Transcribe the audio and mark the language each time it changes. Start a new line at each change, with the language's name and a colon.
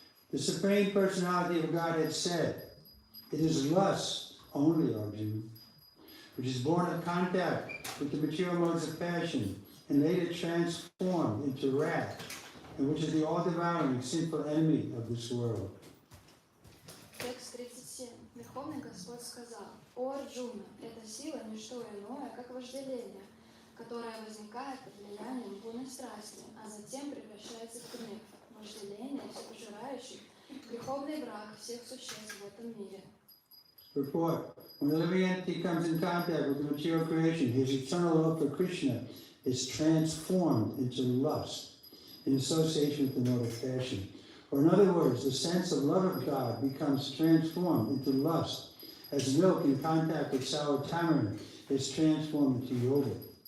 English: The Supreme Personality of Godhead said, it is lust only, Arjuna, which is born of contact with the material modes of passion and later transformed into wrath, and which is the all-devouring sinful enemy of this world.
Russian: Текст 37. Верховный Господь сказал: о Арджуна, эта сила не что иное, как вожделение, которое возникает под влиянием лунной страсти, а затем превращается в гнев. Вожделение, всепожирающий, греховный враг всех существ в этом мире.
English: Report. When the living entity comes in contact with the material creation, his eternal love for Krishna is transformed into lust in association with the mode of passion. Or in other words, the sense of love of God becomes transformed into lust, as milk in contact with sour tamarind is transformed into yogurt.